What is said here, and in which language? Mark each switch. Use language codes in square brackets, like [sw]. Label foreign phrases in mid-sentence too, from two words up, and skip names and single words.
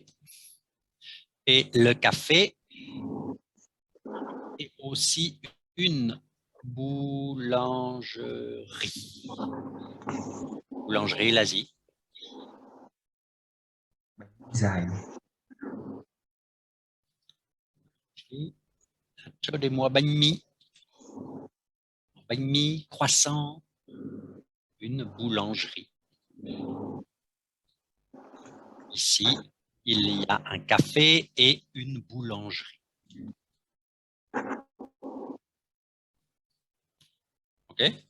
[fr] Et le café est aussi une boulangerie. Boulangerie, l'Asie. Design. Donnez-moi banh mi. Banh mi, croissant. Une boulangerie. Ici, il y a un café et une boulangerie. OK?